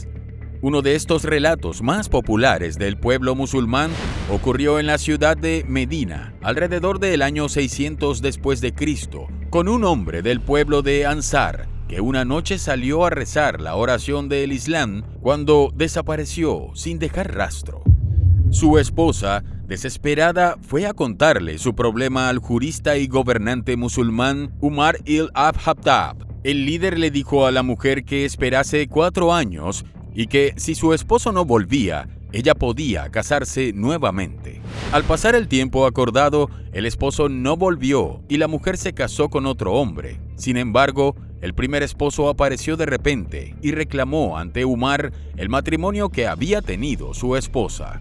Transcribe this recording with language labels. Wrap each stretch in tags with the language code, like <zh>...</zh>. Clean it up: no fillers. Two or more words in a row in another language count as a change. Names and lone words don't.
<es>Uno de estos relatos más populares del pueblo musulmán ocurrió en la ciudad de Medina, alrededor del año 600 después de Cristo, con un hombre del pueblo de Ansar, que una noche salió a rezar la oración del Islam cuando desapareció sin dejar rastro. Su esposa, desesperada, fue a contarle su problema al jurista y gobernante musulmán Umar ibn-Khattab. El líder le dijo a la mujer que esperase 4 años y que si su esposo no volvía, ella podía casarse nuevamente. Al pasar el tiempo acordado, el esposo no volvió y la mujer se casó con otro hombre. Sin embargo, el primer esposo apareció de repente y reclamó ante Umar el matrimonio que había tenido su esposa.</es>